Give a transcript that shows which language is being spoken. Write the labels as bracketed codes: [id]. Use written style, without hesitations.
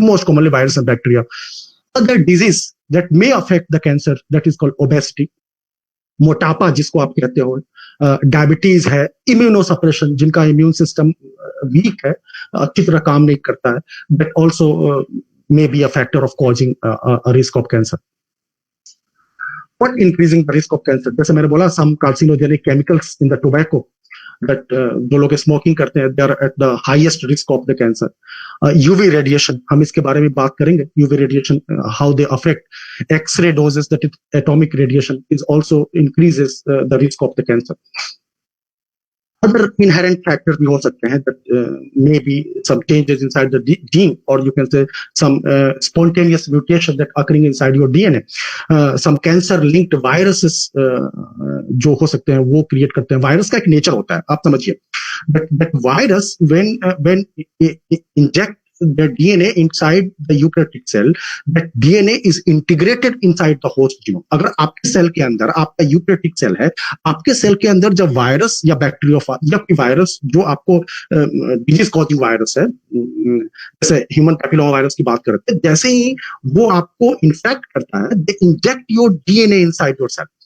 [en] Most commonly virus and bacteria. Other disease that may affect the cancer, that is called obesity, [hi] मोटापा जिसको आप कहते हो, diabetes है, [en] immunosuppression, [hi] जिनका इम्यून सिस्टम वीक है, अच्छी तरह काम नहीं करता है, [en] that also may be a factor of causing a risk of cancer. What increasing the risk of cancer? [hi] जैसे मैंने बोला, [en] some carcinogenic chemicals in the tobacco that [hi] जो लोग स्मोकिंग करते हैं, [en] they are at the highest risk of the cancer. [hi] UV radiation, हम इसके बारे में बात करेंगे. [en] UV radiation, how they affect. X-ray doses, that is atomic radiation, is also increases the risk of the cancer. Other inherent factors [hi] भी हो सकते हैं, [en] that maybe some changes inside the gene, or you can say some spontaneous mutation that occurring inside your DNA. Some cancer linked viruses [hi] जो हो सकते हैं, वो create करते हैं. वायरस का एक नेचर होता है, आप समझिए. [en] That virus, when it inject the DNA inside the eukaryotic cell, that DNA is integrated inside the host genome. [hi] अगर आपके सेल के अंदर, आपका यूकैरियोटिक सेल है, आपके सेल के अंदर जब वायरस या बैक्टीरिया या कोई वायरस जो आपको डिजीज कॉजिंग वायरस है, जैसे ह्यूमन पैपिलोमा वायरस की बात करते हैं, जैसे ही वो आपको इन्फेक्ट करता है, [en] They inject your DNA inside your cell.